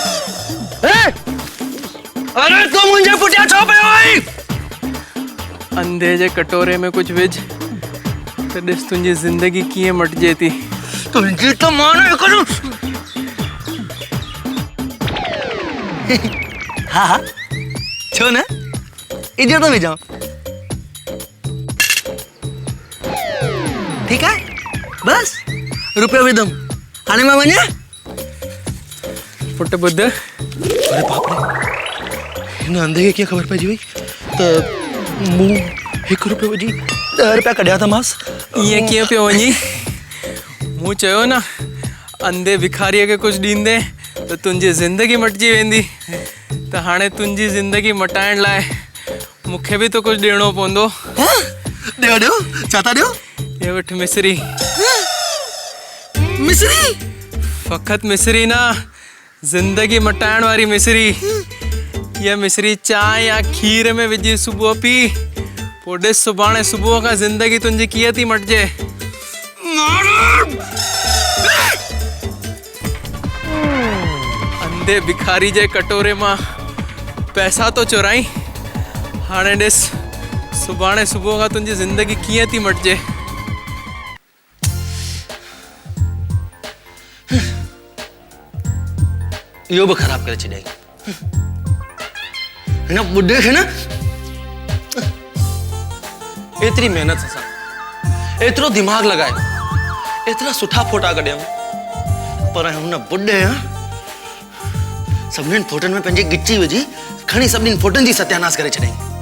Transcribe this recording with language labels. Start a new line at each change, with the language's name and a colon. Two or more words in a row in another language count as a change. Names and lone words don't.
Sindhi: अरे तू मुंहिंजे पुठियां छो पियो आई? अंधे जे कटोरे में कुछ विझ त ॾिस तुंहिंजी ज़िंदगी कीअं मटिजे थी। तुंहिंजी त मां न करूं। हा हा छो न इधर तो विझां।
Hindi: ठीक है
Sindhi: बस रुपयो विधम हाणे मां वञा। पुट ॿुध अरे बाप रे हिन अंधे खे कीअं ख़बर पइजी वई त मूं 1 रुपयो विझी 10 रुपया कढिया था मांस। ईअं कीअं पियो वञी? मूं चयो न अंधे भिखारीअ खे कुझु ॾींदे त त तुंहिंजी ज़िंदगी मटिजी वेंदी। त हाणे तुंहिंजी ज़िंदगी मटाइण लाइ मूंखे बि तो कुछ ॾियणो पवंदो। ॾियो ॾियो, छा था ॾियो? ये वठ मिसरी। मिसरी? फ़क़त मिसरी ना, ज़िंदगी मटाइण वारी मिसरी। ये मिसरी चांहि या खीर में विझी सुबुह पी, पोइ ॾिस सुभाणे सुबुह खां ज़िंदगी तुंहिंजी कीअं थी मटिजे। अंधे भिखारी जे कटोरे मां पैसा तो चुराई, हाणे ॾिस सुभाणे सुबुह खां तुंहिंजी ज़िंदगी कीअं थी मटिजे। इहो बि ख़राब करे छॾियई। हिन ॿुढे खे न एतिरी महिनत सां, एतिरो दिमाग़ लॻाए, एतिरा सुठा फोटा कढियऊं, पर हुन ॿुढे सभिनीनि फोटनि में पंहिंजी गिची विझी खणी सभिनीनि फोटनि जी सत्यानाश करे छॾियईं।